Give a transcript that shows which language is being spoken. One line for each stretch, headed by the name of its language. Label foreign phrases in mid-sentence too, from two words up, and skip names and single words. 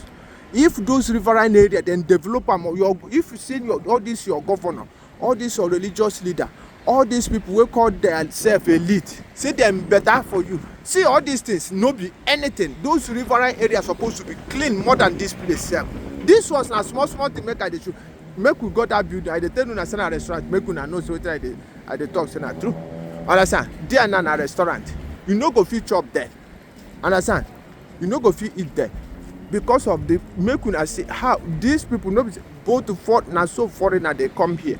Nigerian Pidgin: If those riverine area then develop them, if you see all this your governor, all this your religious leader, all these people we call themselves elite, say them better for you. See all these things, no be anything. Those riverine areas supposed to be clean more than this place. This was a small thing make I dey show. Make we go that building. I dey tell una say na restaurant. Make una know so wetin I dey talk say na true. Understand? There na restaurant. You no go fit chop there. Understand? You no go fit eat there because of the make una see how these people no be both foreigner they come here.